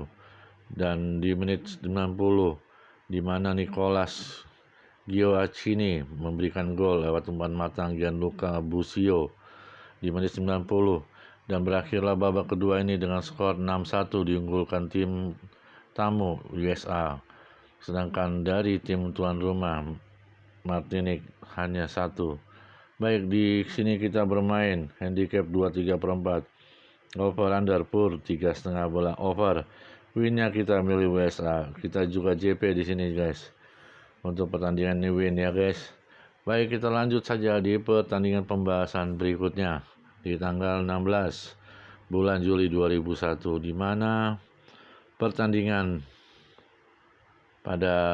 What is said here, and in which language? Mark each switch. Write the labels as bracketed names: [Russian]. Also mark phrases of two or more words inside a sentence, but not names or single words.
[Indonesian] Dan di menit 90, di mana Nicolas Gioacchini memberikan gol lewat umpan matang Gianluca Busio di menit 90, dan berakhirlah babak kedua ini dengan skor 6-1 diunggulkan tim tamu USA, sedangkan dari tim tuan rumah Martinique hanya 1. Baik, di sini kita bermain handicap 23/4, [English] over under [Indonesian] pur 3,5 bola over. Winnya kita milih USA. Kita juga JP di sini guys. Untuk pertandingan ini win ya guys. Baik, kita lanjut saja di pertandingan pembahasan berikutnya di tanggal 16 bulan Juli 2001, di mana pertandingan pada